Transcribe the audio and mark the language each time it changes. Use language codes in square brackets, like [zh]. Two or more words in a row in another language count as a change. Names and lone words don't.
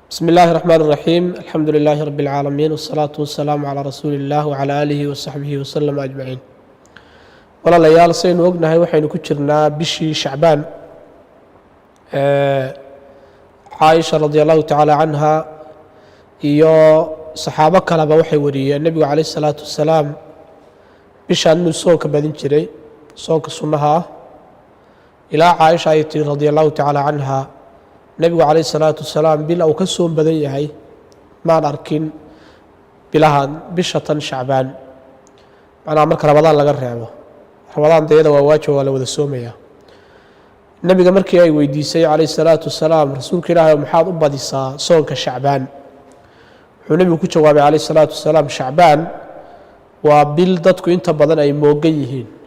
[ar] بسم الله الرحمن الرحيم الحمد لله رب العالمين والصلاة والسلام على رسول الله وعلى آله وصحبه وسلم أجمعين [so] walaalayaal saynu ognahay waxaynu ku jirnaa bishii Shacbaan Aisha [ar] رضي الله تعالى عنها [so] iyo saxaabo kaleba waxay wariyeen nabiga [ar] عليه الصلاة والسلام [so] bishan inuu soonka badin jiray soonka sunnaha ilaa Aisha aytii [ar] رضي الله تعالى عنها [so] nabiga [ar] عليه الصلاة والسلام [so] bil uu ka soon badan yahay ma arkin bilahan bishatan Shacbaan ana marka Ramadaan laga reebo Ramadaan deeda waa waajib wala wada soomaya nabiga markii ay weydiisay [ar] عليه الصلاة والسلام [so] rasuulka Ilaahay maxaad u badisaa soonka Shacbaan wuxuu nabigu ku jawaabay [ar] عليه الصلاة والسلام [so] Shacbaan waa bil dadku inta badan ay moogan yihiin